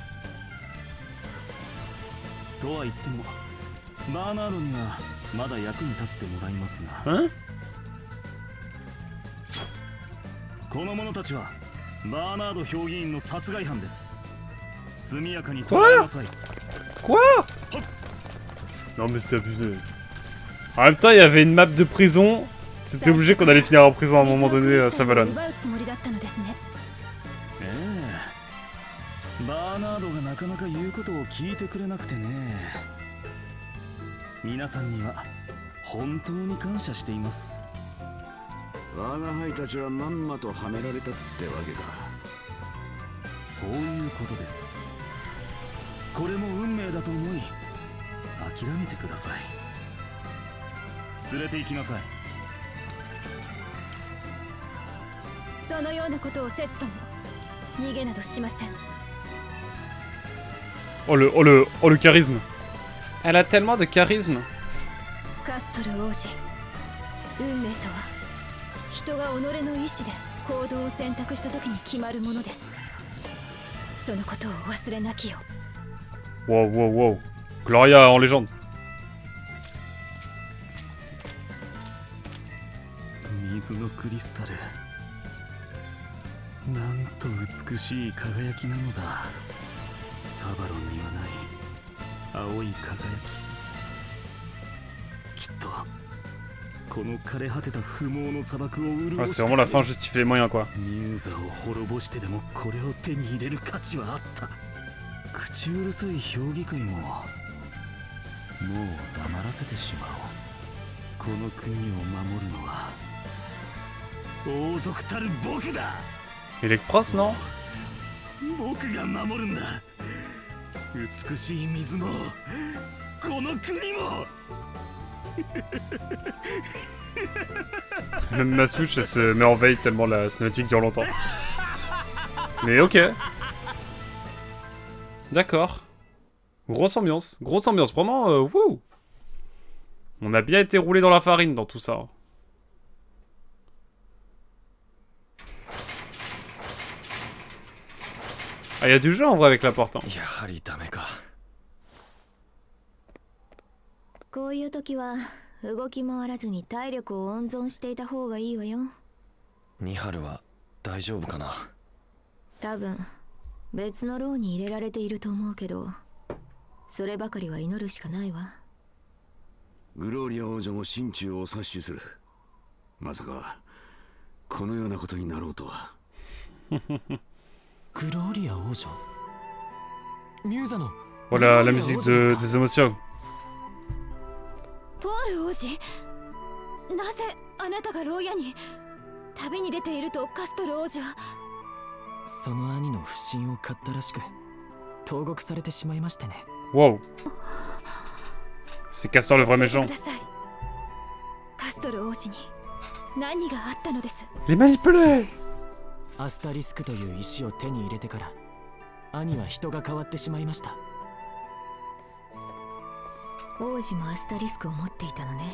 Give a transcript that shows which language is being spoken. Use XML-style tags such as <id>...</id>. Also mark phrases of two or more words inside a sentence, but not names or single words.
<ja>とは言ってもバーナードにはまだ役に立ってもらいますが、</ja> <fr>Hein?</fr> <ja>この者たちはバーナード評議員の殺害犯です。速やかに捕らえなさい。</ja> <fr>Quoi? Non mais c'est abusé. En même temps, il y avait une map de prison. C'était obligé qu'on allait finir en prison à un moment donné à Savalon.</fr> <ja>奪うつもりだったのですね。ええ、バーナードがなかなか言うことを聞いてくれなくてね。皆さんには本当に感謝しています。我が輩たちはまんまとはめられたってわけか。そういうことです。これも運命だと思い諦めてください。連れて行きなさい。そのようなことをせずとも逃げなどしません。</ja> <fr>Oh le charisme. Elle a tellement de charisme.</fr> <ja>カストル王子、運命とは人が己の意志で行動を選択した時に決まるものです。そのことを忘れなきよ。</ja> <fr>Wow, wow, wow. Gloria en légende.</fr> <ja>水のクリスタル、なんと美しい輝きなのだ。サバロンにはない青い輝き。きっとこの枯れ果てた不毛の砂漠を潤 Ah, し</ja> <fr>c'est vraiment la fin justifie les moyens quoi.</fr> <ja>ミューザを滅ぼしてでもこれを手に入れる価値はあった。口うるさい評議会ももう黙らせてしまおう。この国を守るのは王族たる僕だ。</ja> <fr>Electros, non?</fr> <ja>僕が守るんだ。美しい水もこの国も。</ja> <fr>Même ma Switch elle se met en veille tellement la cinématique dure longtemps. Mais ok. D'accord. Grosse ambiance. Grosse ambiance. Vraiment, wouh. On a bien été roulé dans la farine dans tout ça. Ah, il y a du jeu en vrai avec la porte. Hein.</fr> <ja>やはりダメか。こういう時は動き回らずに体力を温存していた方がいいわよ。ニハルは大丈夫かな？多分別の牢に入れられていると思うけど、そればかりは祈るしかないわ。グローリア王女も心中を察しする。まさかこのようなことになろうとは。グローリア王女？ミューザの</ja> <fr>Voilà la musique des émotions.</fr> <ja>ポール王子、なぜあなたが牢屋に旅に出ているとカストル王子は。その兄の不審を買ったらしく、 投獄されてしまいましてね。</ja> <fr>Wow. C'est Castor le vrai</fr> <ja>教えて</ja> <fr>méchant.</fr> <ja>ください。カストル王子に何があったのです？</ja> <fr>Les manipulés.</fr> <ja>アスタリスクという石を手に入れてから兄は人が変わってしまいました。王子もアスタリスクを持っていたのね。</ja>